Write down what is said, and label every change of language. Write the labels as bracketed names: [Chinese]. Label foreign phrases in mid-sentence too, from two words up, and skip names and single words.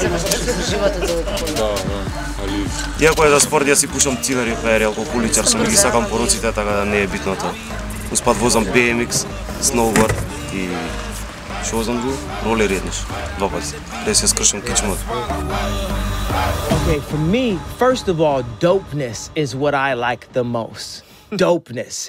[Macedonian] Да, али... Иако е за спорт, јас си пушам цигари, пеер, алкохоличар, сум ги сакам поруците, така да не е битно тоа. Успат возам BMX, snowboard и што возам друго? Ролер еднаш, 2 пати, да се скршам кичмот. [English] Okay, for me, first of all, dopeness is what I like the most. Dopeness.